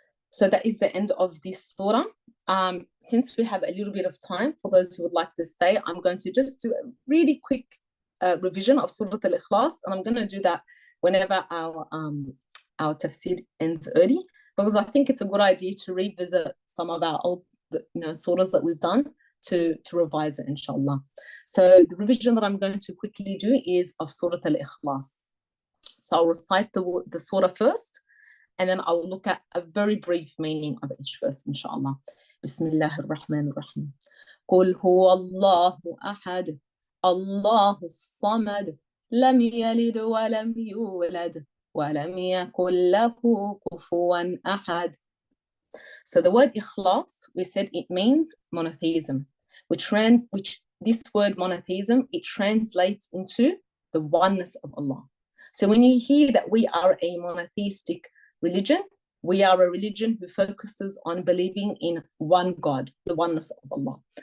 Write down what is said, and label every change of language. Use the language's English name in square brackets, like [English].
[English] So that is the end of this surah. Since we have a little bit of time for those who would like to stay, I'm going to just do a really quick revision of Surah Al-Ikhlas, and I'm going to do that whenever our tafsir ends early, because I think it's a good idea to revisit some of our old surahs that we've done to revise it, inshallah. So the revision that I'm going to quickly do is of Surah Al-Ikhlas. So I'll recite the surah first, and then I'll look at a very brief meaning of each verse, inshallah. [Arabic] Bismillahir Rahmanir Rahim. قل هو الله أحد الله الصمد لم يلد ولم يولد ولم يكن له كفوا أحد. [English] So the word ikhlas, we said it means monotheism, which this word monotheism, it translates into the oneness of Allah. So when you hear that we are a monotheistic religion, we are a religion who focuses on believing in one God, the oneness of Allah.